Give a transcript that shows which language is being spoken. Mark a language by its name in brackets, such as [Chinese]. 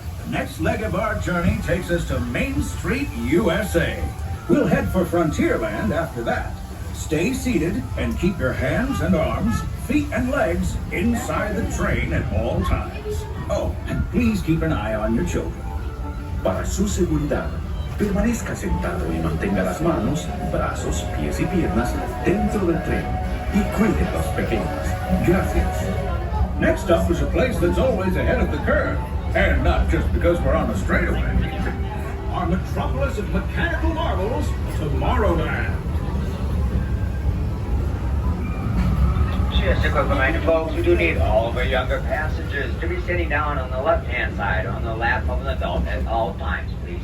[English] The next leg of our journey takes us to Main Street, USA. We'll head for Frontierland after that. Stay seated and keep your hands and arms, feet and legs inside the train at all times. Oh, and please keep an eye on your children. [Spanish] Para su seguridad, permanezca sentado y mantenga las manos, brazos, pies y piernas dentro del tren y cuide a los pequeños. Gracias. [English] Next up is a place that's always ahead of the curve, and not just because we're on a straightaway. Our metropolis of mechanical marvels, Tomorrowland. Just a quick reminder, folks, we do need all of our younger passengers to be sitting down on the left-hand side on the lap of an adult at all times, please.